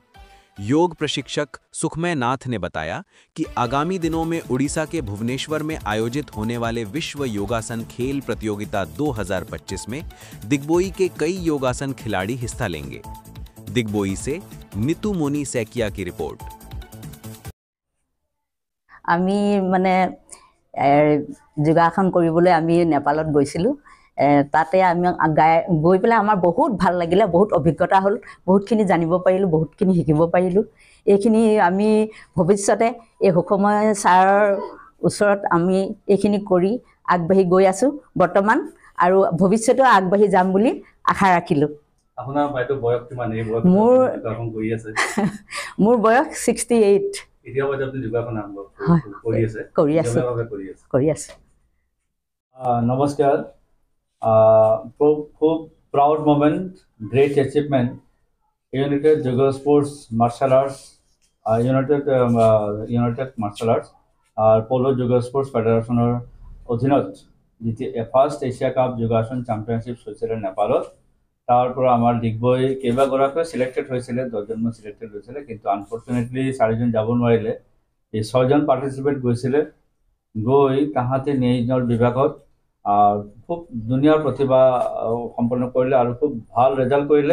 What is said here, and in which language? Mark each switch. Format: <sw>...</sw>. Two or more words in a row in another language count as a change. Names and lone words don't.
<hi>योग प्रशिक्षक सुखमय नाथ ने बताया कि आगामी दिनों में उड़ीसा के भुवनेश्वर में आयोजित होने वाले विश्व योगासन खेल प्रतियोगिता 2025 में दिग्बोई के कई योगासन खिलाड़ी हिस्सा लेंगे। दिग्बोई से नितु मोनी सैकिया की रिपोर्ट।</hi> <as>আমি মানে যোগাসন কৰিবলৈ আমি নেপালত গৈছিলোঁ। তাতে আমি গৈ পেলাই আমাৰ বহুত ভাল লাগিলে, বহুত অভিজ্ঞতা হ'ল, বহুতখিনি জানিব পাৰিলোঁ, বহুতখিনি শিকিব পাৰিলোঁ। এইখিনি আমি ভৱিষ্যতে এই সুখময় ছাৰৰ ওচৰত আমি এইখিনি কৰি আগবাঢ়ি গৈ আছোঁ বৰ্তমান, আৰু ভৱিষ্যতেও আগবাঢ়ি যাম বুলি আশা ৰাখিলোঁ। আপোনাৰ বাইদেউ বয়স কিমান? এই বয়সত যোগাসন কৰি আছে? মোৰ বয়স 68। এতিয়া বাইদেউ আপুনি যোগাসন আৰম্ভ কৰি আছে? কৰি আছে। নমস্কাৰ।</as> <en>খুব proud moment, great achievement.</en> <as>United Yoga Sports Martial Arts, United Martial Arts, Polo Yoga Sports Federation অধীনত ফাৰ্ষ্ট এছিয়া কাপ যোগাসন চেম্পিয়নশ্বিপ হৈছিলে নেপালত। তাৰ পৰা আমাৰ দিগ্বৈ কেইবাগৰাকীও সিলেক্টেড হৈছিলে, 10জনমান সিলেক্টেড হৈছিলে, কিন্তু আনফৰ্চুনেটলি 4জন যাব নোৱাৰিলে। এই 6জন পাৰ্টিচিপেট গৈছিলে, গৈ তাহাঁতে নিজৰ বিভাগত খুব দুনিয়াৰ প্ৰতিভা সম্পন্ন কৰিলে আৰু খুব ভাল রেজাল্ট কৰিলে।</as>